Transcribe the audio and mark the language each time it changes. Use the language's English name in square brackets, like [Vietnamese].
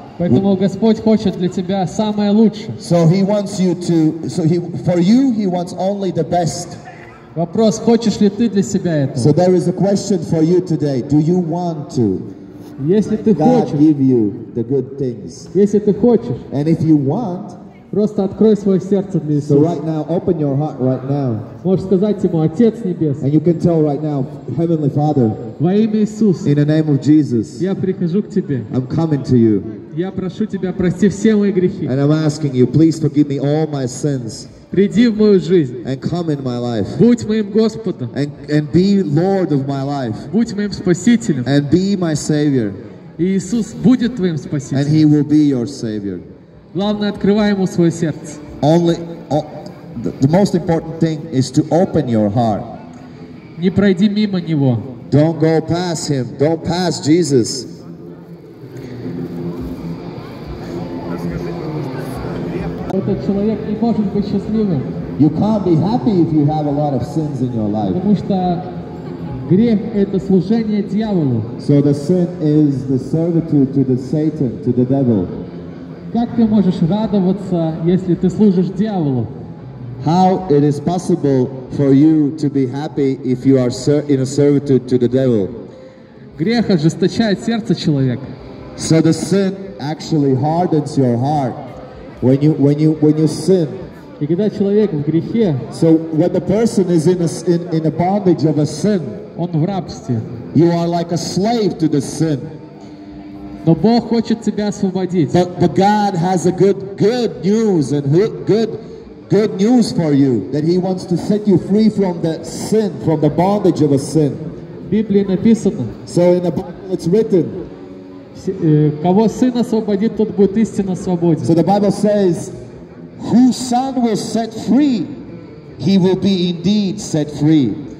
[Russian] Поэтому Господь хочет для тебя самое лучшее. [English] So He wants you to, for you, He wants only the best. [Russian] Вопрос, хочешь ли ты для себя [English] So [Russian] этого? [English] there is a question for you today. Do you want to? [Russian] Если ты [English] God [Russian] хочешь, [English] give you the good things. [Russian] если ты хочешь, [English] And if you want, [Russian] просто открой свое сердце для [English] so right now, open your heart right now. [Russian] Можешь сказать Ему, Отец Небесный, [English] And you can tell right now, Heavenly Father, [Russian] во имя Иисуса, [English] in the name of Jesus, [Russian] я прихожу к Тебе. [English] I'm coming to you. [Russian] Я прошу Тебя, прости все мои грехи. [English] And I'm asking you, please forgive me all my sins [Russian] Приди в мою жизнь. [English] and come in my life. [Russian] Будь моим Господом. [English] And be Lord of my life. [Russian] Будь моим Спасителем. [English] And be my Savior. [Russian] И Иисус будет твоим [English] And [Russian] Спасителем. [English] He will be your Savior. [Russian] Главное, открывай Ему свое сердце. [English] The most important thing is to open your heart. [Russian] Не пройди мимо Него. [English] Don't go past Him. Don't pass Jesus. [Russian] Этот человек не может быть счастливым, [English] You can't be happy if you have a lot of sins in your life. [Russian] потому что грех – это служение дьяволу. [English] So the sin is the servitude to the Satan, to the devil. [Russian] Как ты можешь радоваться, если ты служишь дьяволу? [English] How it is possible for you to be happy if you are in a servitude to the devil? [Russian] Грех ожесточает сердце человека. [English] So the sin actually hardens your heart. When you sin, [Russian] И когда человек в грехе, [English] so when the person is in a bondage of a sin, [Russian] он в рабстве. [English] you are like a slave to the sin. [Russian] Но Бог хочет тебя освободить. [English] But God has a good news and good news for you, that He wants to set you free from the sin, from the bondage of a sin. [Russian] В Библии написано, [English] So in the Bible it's written. [Russian] кого Сын освободит, тот будет истинно свободен. [English] So the Bible says, whose Son will set free, he will be indeed set free.